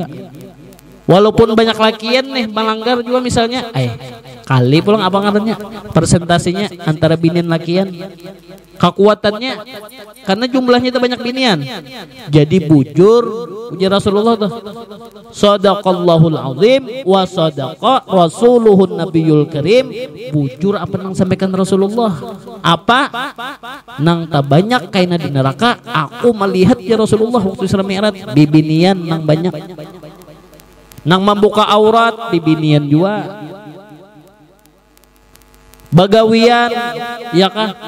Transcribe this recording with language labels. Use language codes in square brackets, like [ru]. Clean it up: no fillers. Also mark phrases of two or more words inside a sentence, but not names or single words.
[bjn] Walaupun banyak lakian nih melanggar juga misalnya, kali pulang apa ngarannya? Persentasinya antara binian lakian. Kekuatannya karena jumlahnya itu banyak binian. Jadi bujur ujar Rasulullah tuh. [ar] صدق الله العظيم وصدق رسوله النبي الكريم. [bjn] Bujur apa nang sampaikan Rasulullah? Apa? Nang tak banyak kaina di neraka, aku melihat [ar] يا رسول الله [bjn] waktu Isra Mi'raj bibinian nang banyak. Nang membuka aurat bibinian juga. Bagawian, ya kah?